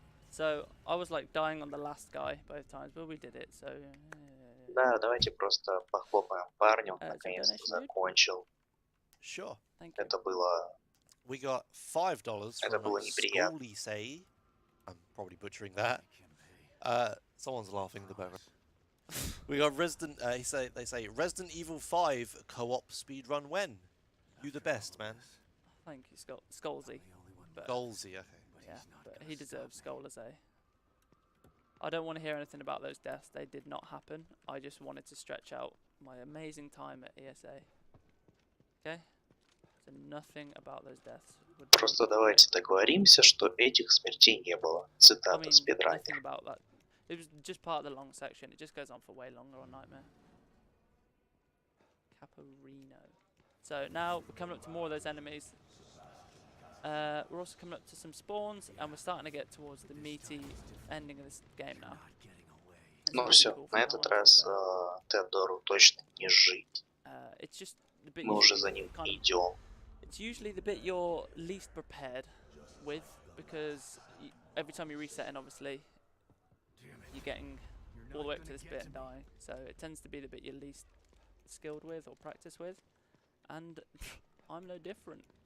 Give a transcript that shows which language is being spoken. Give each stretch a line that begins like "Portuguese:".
English: So I was like dying on the last guy both times, but we did it. So.
Russian: Да, давайте просто похлопаем парню, наконец-то закончил.
English: Sure.
Russian: Это было.
English: We got $5
Russian: Это было неприятно.
English: I'm probably butchering that. Someone's laughing in the background. We got Resident. They say Resident Evil 5 co-op speedrun when? You the best, man. Thank you, Skolzy. Golsy, okay. Yeah, but he deserves Skolas, eh? I don't want to hear anything about those deaths. They did not happen. I just wanted to stretch out my amazing time at ESA. Okay? So nothing about those deaths.
Russian: Просто давайте договоримся, что этих смертей не было. Цитата спидранер.
English: Nothing about that. It was just part of the long section. It just goes on for way longer on Nightmare. Caparino. So now we're coming up to more of those enemies. We're also coming up to some spawns, and we're starting to get towards the meaty ending of this game now.
Russian: Ну все, на этот раз Теодору точно не жить. Мы уже за ним идем.
English: It's usually the bit you're least prepared with, because every time you reset in, obviously, you're getting all the way up to this bit and dying. So it tends to be the bit you're least skilled with or practiced with, and I'm no different.